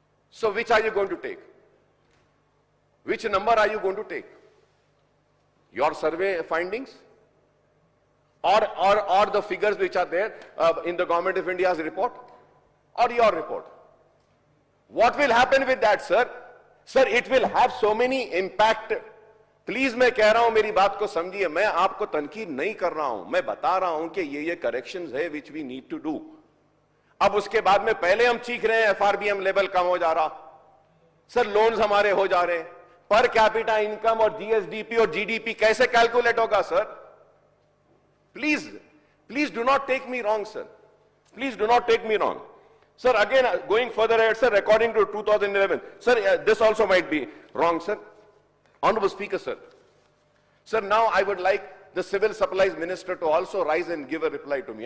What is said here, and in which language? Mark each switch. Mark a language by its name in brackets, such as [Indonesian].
[English] So which are you going to take? Which number are you going to take? Your survey findings? Or the figures which are there in the Government of India's report, or your report? What will happen with that, sir? Sir, it will have so many impact. [Hindi] Please, मैं कह रहा हूं, मेरी बात को समझिए, मैं आपको तनकीद नहीं कर रहा हूं, मैं बता रहा हूं कि ये corrections है [English] which we need to do. [Hindi] अब उसके बाद में पहले हम चीख रहे हैं FRBM लेवल कम हो जा रहा, सर लोन्स हमारे हो जा रहे हैं, पर कैपिटा इनकम और GSDP और GDP कैसे कैलकुलेट होगा sir? [English] Please do not take me wrong, sir. Please do not take me wrong. Sir, again, going further ahead, sir, according to 2011, sir, this also might be wrong, sir. Honorable Speaker, sir. Sir, now I would like the Civil Supplies Minister to also rise and give a reply to me.